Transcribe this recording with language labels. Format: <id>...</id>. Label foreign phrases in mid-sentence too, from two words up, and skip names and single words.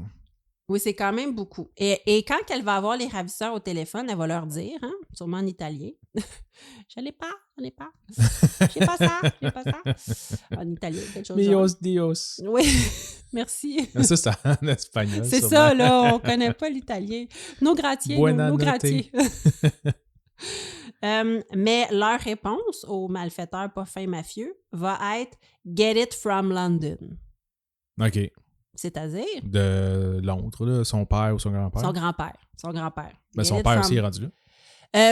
<fr>Oui, c'est quand même beaucoup. Et quand elle va avoir les ravisseurs au téléphone, elle va leur dire, sûrement en italien, je l'ai pas. J'ai pas ça. En italien, quelque chose de genre.</fr> <es>Mios Dios.</es> <fr>Oui, merci. Ça, c'est en espagnol. C'est sûrement. ça, là, on connaît pas l'italien.</fr> <it>No grazie, Buona no notte. grazie.</it> <fr>Mais leur réponse aux malfaiteurs pas fins mafieux va être «</fr> <en>Get it from London OK. ».</en> <fr>C'est-à-dire? De Londres, là, son père ou son grand-père. Son grand-père. Ben,</fr> <en>Get</en> <fr>son</fr> <en>it</en> <fr>père</fr> <en>from-</en> <fr>aussi est rendu là.</fr>